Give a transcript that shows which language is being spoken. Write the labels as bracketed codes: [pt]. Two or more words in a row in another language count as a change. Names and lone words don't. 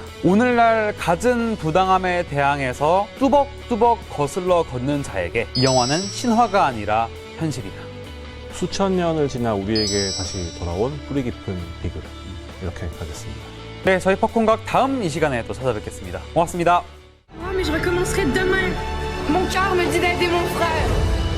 [ko] 오늘날 갖은 부당함에 대항해서 뚜벅뚜벅 거슬러 걷는 자에게 이 영화는 신화가 아니라 현실이다. 수천 년을 지나 우리에게 다시 돌아온 뿌리 깊은 비극 이렇게 가겠습니다. 네, 저희 팝콘각 다음 이 시간에 또 찾아뵙겠습니다. 고맙습니다. [fr] Oh, mais je recommencerai demain. Mon cœur me dit d'aider mon frère.